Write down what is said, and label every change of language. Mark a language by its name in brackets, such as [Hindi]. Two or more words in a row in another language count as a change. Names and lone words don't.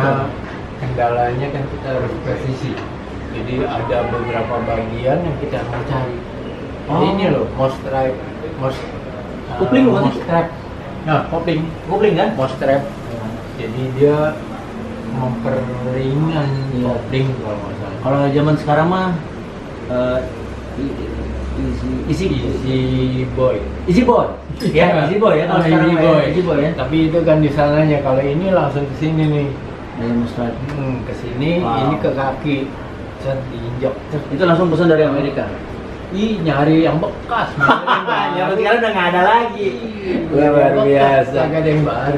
[Indonesian] Nah, kendalanya kan kita harus presisi. Jadi ada beberapa bagian yang kita mau cari. Oh. Ini loh, Kopling bukan mouse sih? trap. Nah, kopling Kopling kan? [English] mouse trap. [Indonesian] Jadi dia memperingan Iya. kopling kalau nggak salah. Kalau zaman sekarang mah easy Boy. [English] easy boy. [Indonesian] Ya, [English] easy boy [Indonesian] ya kalau sekarang mah ya, [English] easy boy ya. [Indonesian] Tapi itu kan di sananya, kalau ini langsung ke sini nih. Dari Mustad. Ke sini, Wow. ini ke kaki. Set diinjak. Itu langsung pesan dari Amerika. Ih, nyari yang bekas. Ya, sekarang udah nggak ada lagi. Luar biasa. Agak ada yang baru.